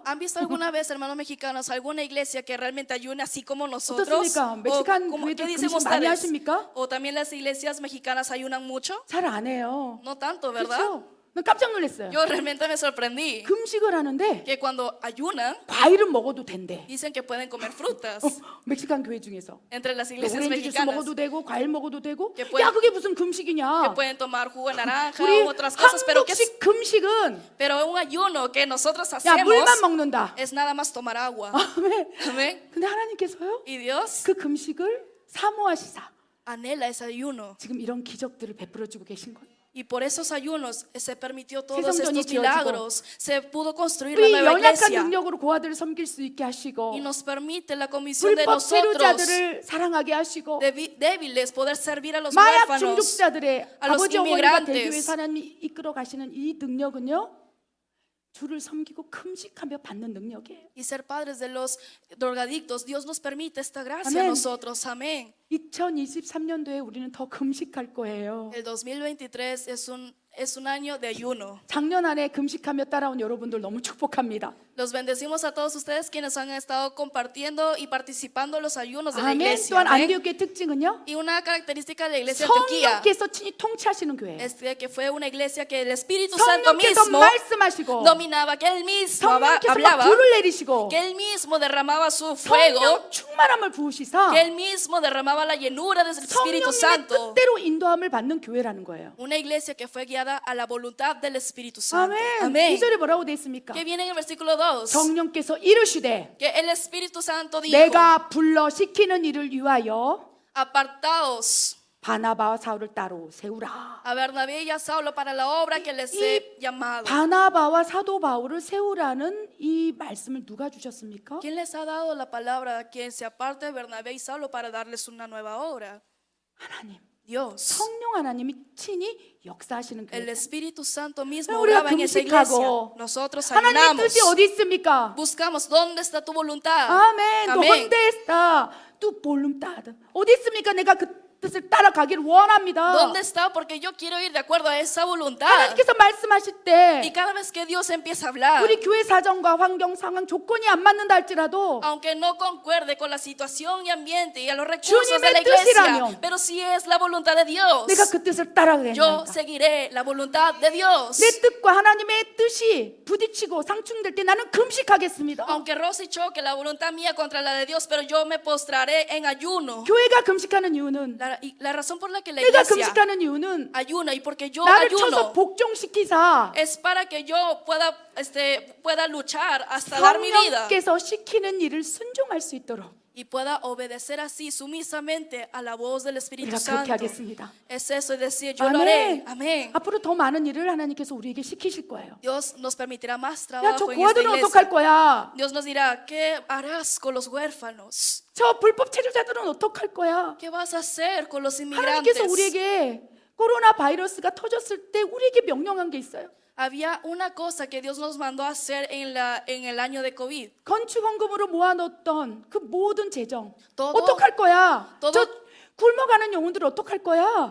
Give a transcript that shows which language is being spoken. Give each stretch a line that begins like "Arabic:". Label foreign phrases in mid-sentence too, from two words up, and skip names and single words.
Spanish: ¿Han visto alguna vez, hermanos mexicanos, alguna iglesia que realmente ayune así como nosotros?
Korean: 어떻습니까? 멕시칸
Spanish: ¿Qué
Korean: 교회들
Spanish: dicen
Korean: 금식 많이
Spanish: ustedes?
Korean: 하십니까?
Spanish: ¿O también las iglesias mexicanas ayunan mucho?
Korean: 잘 안 해요.
Spanish: No tanto, ¿verdad?
Korean: 그렇죠? 깜짝 놀랐어요.
Spanish: Yo realmente me sorprendí
Korean: 금식을 하는데
Spanish: que cuando ayunan,
Korean: 과일은 먹어도 된대.
Spanish: dicen que pueden comer frutas
Korean: 멕시칸 교회 중에서
Spanish: entre las iglesias
Korean: 오렌지 주스
Spanish: mexicanas,
Korean: 먹어도 되고 과일 먹어도 되고.
Spanish: Que pueden-
Korean: 야, 그게 무슨
Spanish: que
Korean: 금식이냐?
Spanish: pueden tomar jugo de naranja
Korean: 우리
Spanish: u otras cosas,
Korean: 한국식 금식은
Spanish: pero un ayuno que nosotros
Korean: 야,
Spanish: hacemos
Korean: 물만 먹는다.
Spanish: es nada más tomar agua.
Korean: 아멘.
Spanish: Amén.
Korean: 근데 하나님께서요,
Spanish: Y Dios
Korean: 그 금식을 사모하시사
Spanish: anhela ese ayuno.
Korean: 지금 이런 기적들을 베풀어 주고 계신 거예요.
Spanish: Y por esos ayunos se permitió todos
Korean: 성전이
Spanish: estos
Korean: 지어지고,
Spanish: milagros. Se pudo construir la
Korean: 우리
Spanish: nueva
Korean: 연약한
Spanish: iglesia.
Korean: 능력으로 고아들을 섬길 수 있게 하시고
Spanish: Y nos permite la comisión de
Korean: 불법
Spanish: nosotros,
Korean: 체류자들을 사랑하게 하시고
Spanish: débiles, poder servir a los
Korean: 마약
Spanish: huérfanos.
Korean: 중독자들의
Spanish: a los
Korean: 아버지 어머니가
Spanish: inmigrantes.
Korean: 대교회에서 하나님이 이끌어 가시는 이 능력은요, 주를 섬기고 금식하며 받는 능력이에요.
Spanish: Y ser padres de los drogadictos. Dios nos permite esta gracia a Amén. nosotros. Amén.
Korean: 2023년도에 우리는 더 금식할 거예요.
Spanish: El 2023 es un año de ayuno.
Korean: 작년 안에 금식하며 따라온 여러분들 너무 축복합니다.
Spanish: Los bendecimos a todos ustedes quienes han estado compartiendo y participando en los ayunos de la
Korean: 아멘.
Spanish: iglesia.
Korean: 또한
Spanish: Amén.
Korean: 안디옥의 특징은요,
Spanish: Y una característica de la iglesia de Antioquía
Korean: 성령께서 친히 통치하시는 교회예요.
Spanish: es que fue una iglesia que el Espíritu Santo
Korean: 성령께서
Spanish: mismo
Korean: 말씀하시고
Spanish: dominaba, que él mismo
Korean: 성령께서 막
Spanish: hablaba,
Korean: 불을 내리시고
Spanish: que él mismo derramaba su fuego,
Korean: 성령 충만함을 부으시사
Spanish: que él mismo derramaba la llenura del Espíritu
Korean: 성령님의
Spanish: Santo.
Korean: 뜻대로 인도함을 받는 교회라는 거예요.
Spanish: Una iglesia que fue guiada a la voluntad del Espíritu Santo.
Korean: 아멘.
Spanish: Amén.
Korean: 2절에 뭐라고 돼 있습니까?
Spanish: Que viene en el versículo 2.
Korean: 성령께서 이르시되
Spanish: Que el Espíritu Santo dijo:
Korean: 내가 불러 시키는 일을 위하여
Spanish: apartaos
Korean: 바나바와 사울을 따로 세우라.
Spanish: a Bernabé y a Saulo para la obra que les he llamado.
Korean: 바나바와 사도 바울을 세우라는 이 말씀을 누가 주셨습니까?
Spanish: ¿Quién les ha dado la palabra a quien se aparte Bernabé y Saulo para darles una nueva obra?
Korean: 하나님,
Spanish: Dios.
Korean: 성령 하나님이 친히 역사하시는
Spanish: El
Korean: 교회.
Spanish: Espíritu Santo mismo
Korean: 우리가
Spanish: oraba en esa iglesia.
Korean: 금식하고
Spanish: Nosotros
Korean: 하나님의
Spanish: ayunamos.
Korean: 뜻이 어디 있습니까?
Spanish: Buscamos dónde está tu voluntad.
Korean: 아멘.
Spanish: Amén. ¿Dónde está tu voluntad?
Korean: 어디 있습니까? 내가 그 뜻을 따라가기를 원합니다.
Spanish: ¿Dónde está? Porque yo quiero ir de acuerdo a esa voluntad.
Korean: 하나님께서 말씀하실 때
Spanish: Y cada vez que Dios empieza a hablar,
Korean: 우리 교회 사정과 환경 상황 조건이 안 맞는다 할지라도
Spanish: aunque no concuerde con la situación y ambiente y a los recursos de
Korean: 주님의
Spanish: la iglesia,
Korean: 뜻이라면
Spanish: pero si es la voluntad de Dios,
Korean: 내가 그 뜻을 따라가야
Spanish: yo
Korean: 된다.
Spanish: seguiré la voluntad de Dios.
Korean: 내 뜻과 하나님의 뜻이 부딪히고 상충될 때 나는 금식하겠습니다.
Spanish: Aunque Rosy choque la voluntad mía contra la de Dios, pero yo me postraré en ayuno.
Korean: 교회가 금식하는 이유는
Spanish: Y la razón por la que la
Korean: 내가
Spanish: iglesia
Korean: 금식하는 이유는
Spanish: ayuna y porque yo
Korean: 나를 쳐서
Spanish: ayuno
Korean: 복종시키사
Spanish: es para que yo pueda luchar hasta dar mi vida
Korean: 성령께서 시키는 일을 순종할 수 있도록
Spanish: y pueda obedecer así sumisamente a la voz del Espíritu
Korean: 우리가 그렇게
Spanish: Santo.
Korean: 하겠습니다.
Spanish: Es eso, es decir, yo lo haré.
Korean: 아멘.
Spanish: Amén.
Korean: 앞으로 더 많은 일을 하나님께서 우리에게 시키실 거예요.
Spanish: Dios nos permitirá más
Korean: 야, 저
Spanish: trabajo en esta
Korean: 고아들은
Spanish: iglesia.
Korean: 어떡할 거야?
Spanish: Dios nos dirá, ¿qué harás con los huérfanos?
Korean: 저 불법 체류자들은 어떡할 거야?
Spanish: ¿Qué vas a hacer con los
Korean: 하나님께서
Spanish: inmigrantes?
Korean: 우리에게 코로나 바이러스가 터졌을 때 우리에게 명령한 게 있어요.
Spanish: Había una cosa que Dios nos mandó a hacer en el año de COVID.
Korean: 건축원금으로 모아놓던 그 모든 재정
Spanish: todo-
Korean: 어떡할 거야?
Spanish: todo-
Korean: 저 굶어가는 영혼들 어떡할 거야?